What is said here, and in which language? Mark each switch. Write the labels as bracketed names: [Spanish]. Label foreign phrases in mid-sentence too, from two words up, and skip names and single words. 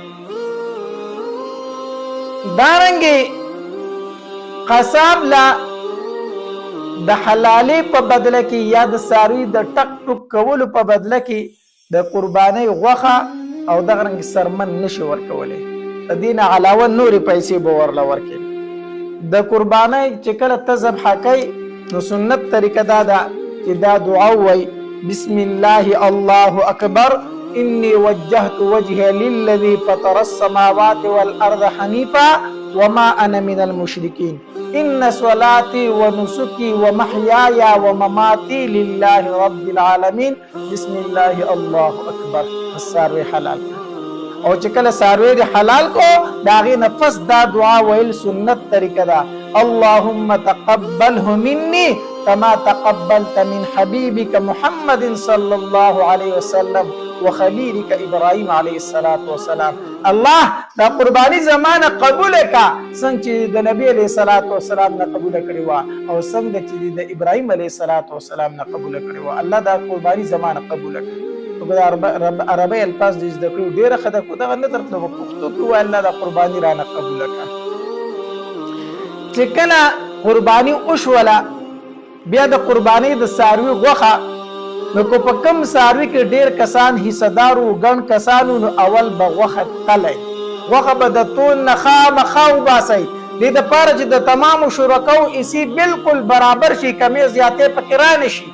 [Pashto] دارنګې قصاب لا د حلالې په بدله کې یا د څاروي د ټک ټوک کولو په بدله کې د قربانۍ غوښه او دغه رنګ سرمن نشي ورکولی. د دې نه علاوه نورې پیسې به ورله ورکړي. د قربانۍ چې کله ته ذبحه کوي نو سنت طریقه دا ده چې دا دعا ووایي [Arabic] بسم الله الله اکبر إني وجهت وجهي للذي فطر السماوات والأرض حنيفا وما أنا من المشركين إن صلاتي ونسكي ومحياي ومماتي لله رب العالمين بسم الله الله أكبر. [Pashto] الڅاروی حلال او چې کله څاروی دې حلال کو د هغې نه پس دا دعا ویل سنت طریقه ده [Arabic] اللهم تقبله مني كما تقبلت من حبيبك محمد صلى الله عليه وسلم وخليلك ابراهيم عليه الصلاه والسلام. [Pashto] الله دا قرباني زمانه قبول کا څنګه چې د نبی [Arabic] عليه الصلاه والسلام [Pashto] نه قبول کړی و او څنګه چې د ابراهيم [Arabic] عليه الصلاه والسلام [Pashto] نه قبول کړی و. الله دا قرباني زمانه قبول کړي. عربی الفاظ دې زده کړو ډیره خدای کو دا نه درته په پښتو کې و الله دا قرباني را نه قبول کړه. چې کله قرباني وشوله بیا د قرباني د ساروي غوښه نو کو په کم ساروي کې ډیر کسان حصہ دار او ګڼ کسانو نو اول به غوښه تلای غوښه به د تون نه خامخا وباسئ دې دپاره چې د تمامو شرکاو حصې بالکل برابر شي کمې زیاتې پکې را نه شي.